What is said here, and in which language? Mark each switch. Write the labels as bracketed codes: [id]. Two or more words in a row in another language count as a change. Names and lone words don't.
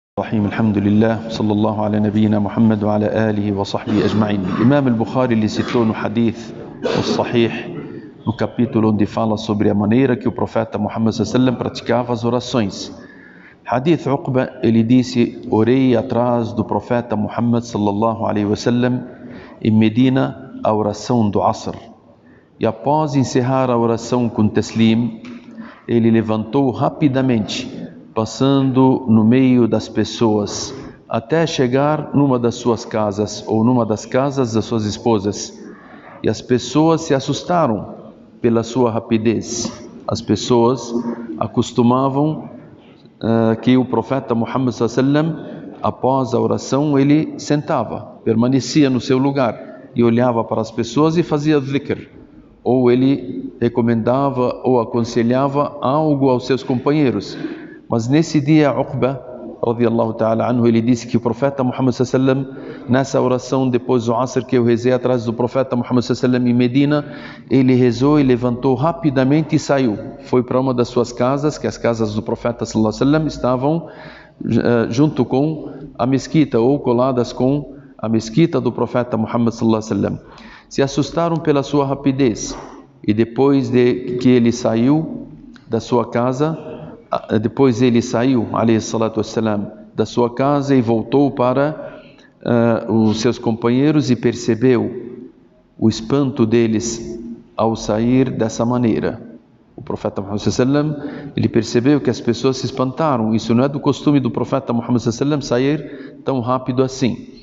[ar] الرحيم الحمد لله صلى الله على نبينا محمد وعلى آله وصحبه أجمعين. [pt] Imam al-Bukhari ele citou no hadith, no Sahih, no capítulo onde fala sobre a maneira que o profeta Muhammad sallallahu praticava as orações. Hadith Uqba, ele disse: orei atrás do profeta Muhammad [ar] صلى الله عليه وسلم [pt] em Medina a oração do Asr. E após encerrar a oração com taslim, ele levantou rapidamente, passando no meio das pessoas, até chegar numa das suas casas, ou numa das casas das suas esposas. E as pessoas se assustaram pela sua rapidez. As pessoas acostumavam que o profeta Muhammad sallallahu após a oração, ele sentava, permanecia no seu lugar, e olhava para as pessoas e fazia dhikr. Ou ele recomendava ou aconselhava algo aos seus companheiros. Mas nesse dia, Uqba, [ar] رضي الله تعالى عنه, [pt] ele disse que o profeta Muhammad sallallahu nessa oração depois do Asr que eu rezei atrás do profeta Muhammad sallallahu em Medina, ele rezou e levantou rapidamente e saiu. Foi para uma das suas casas, que as casas do profeta sallallahu estavam junto com a mesquita ou coladas com a mesquita do profeta Muhammad sallallahu. Se assustaram pela sua rapidez, e depois de que ele saiu da sua casa, depois ele saiu, [ar] عليه الصلاة والسلام, [pt] da sua casa e voltou para os seus companheiros e percebeu o espanto deles ao sair dessa maneira. O profeta Muhammad sallallahu ele percebeu que as pessoas se espantaram. Isso não é do costume do profeta Muhammad sallallahu sair tão rápido assim.